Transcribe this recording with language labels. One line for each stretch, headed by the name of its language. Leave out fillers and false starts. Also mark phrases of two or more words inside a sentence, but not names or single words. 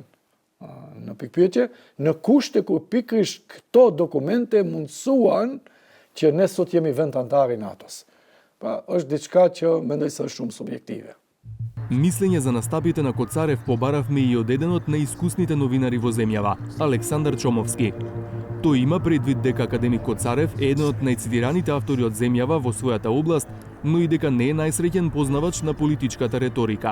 Albanian: Në pikpyetje, në kushte kur pikërisht këto dokumente mundsuan që ne sot jemi vend antar i NATO-s. Pra, është diçka që mendoj se është shumë subjektive.
Macedonian: Мислење за настапите на Коцарев побаравме и од еден од најискусните новинари во земјава, Александар Чомовски. Тој има предвид дека академик Коцарев е еден од најцитираните автори од земјава во својата област, но и дека не е најсреќен познавач на политичката реторика.